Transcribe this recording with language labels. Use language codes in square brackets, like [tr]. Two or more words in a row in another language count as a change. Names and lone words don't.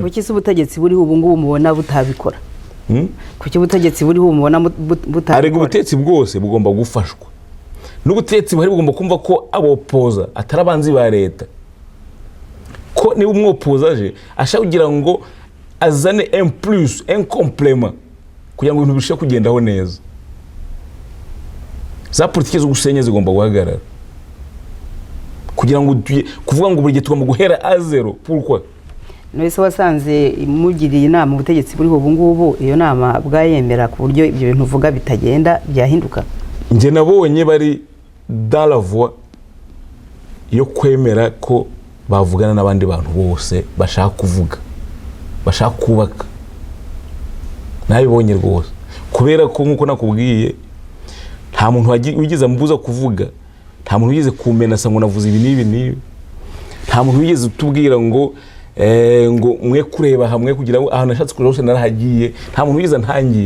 [rw] Kuki se ubutegetsi buriho ubu ngubu mubona butabikora? Kuki ubutegetsi buriho mubona butabikora? Ariko ubutegetsi bwose bugomba gufashwa. N'ubutegetsi buhari bugomba kumva ko abopoza atari abanzi ba leta, ko niba umwopoza aje ashaka kugira ngo azane [fr] un plus, un complément [rw] kugira ngo ibintu bishye kugendaho neza. Za politiki zo gusenya zigomba guhagarara kugira ngo kuvuga ngo buri gihe tugomba guhera [fr] a zero. Pourquoi? [rw] Nese wasanze mugiriye inama ubutegetsi buriho ubu ngubu, iyo nama bwayemera ku buryo ibyo bintu uvuga bitagenda byahinduka? Nje nabonye bari [fr] dans la voie [rw] yo kwemera ko bavugana n'abandi bantu bose bashaka kuvuga, bashaka kubaka. Nabibonye rwose, kubera ko nkuko nakubwiye nta muntu wigeze ambuza kuvuga, nta muntu wigeze kumenasa ngo navuze ibi n'ibi, nta muntu wigeze utubwira ngo mwe kureba hamwe kugira ngo ahantu nashatse kureba hose narahagiye, nta muntu wigeze ntangira.